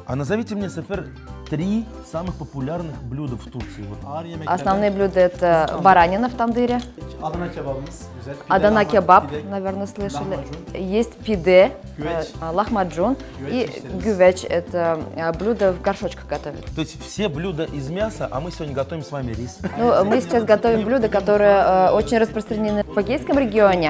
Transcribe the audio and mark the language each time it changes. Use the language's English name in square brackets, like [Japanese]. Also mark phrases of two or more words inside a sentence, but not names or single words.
[Russian] А назовите мне, Сефер, 3 самых популярных блюда в Турции. Вот. [Turkish] Ağır yemeklerden [Russian] Основные блюда это баранина в тандыре, [Turkish] Adana kebabımız güzel. Pide, [Russian] Адана кебаб, pide, наверное, слышали. лахмаджун. Есть пиде, Güveç. лахмаджун и [Turkish] Güveç işte. [Russian] гювеч. Это блюдо в горшочках готовят. То есть все блюда из мяса, а мы сегодня готовим с вами рис. Ну, мы сейчас готовим блюда, которые очень распространены в Эгейском регионе.